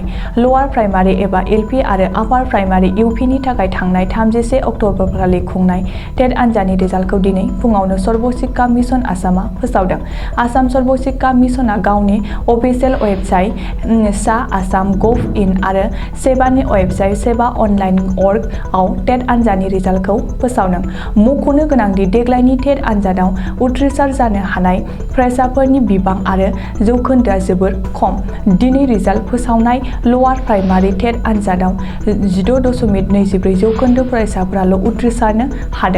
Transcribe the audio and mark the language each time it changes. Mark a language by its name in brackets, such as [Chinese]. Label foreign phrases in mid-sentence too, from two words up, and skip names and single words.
[English] lower primary [Bodo] एबा एलपि आरो [English] upper primary [Bodo] इउपिनि थाखाय थांनाय 31 अक्ट'बरखालि खुंनाय टेट आनजादनि रिजाल्टखौ दिनै फुङावनो सर्व शिक्षा मिशन आसामआ फोसावदों। आसाम सर्व शिक्षा मिशनआ गावनि [English] official website [Bodo] सा-आसाम.gov.in आरो सेबानि वेबसाइट seva.online.org आव टेट आनजादनि रिजाल्टखौ फोसावदों। मख'नो गोनांदि देग्लायनि टेट आनजादाव उथ्रिसार जानो हानाय फरायसाफोरनि बिबां आरो जौखोन्दोआ जोबोर खम। दिनै रिजाल्ट फोसावनाय [English] lower primary [Bodo] टेट आनजादाव 16.24 जौखोन्दो फरायसाफोराल' उथ्रिसारनो हादों।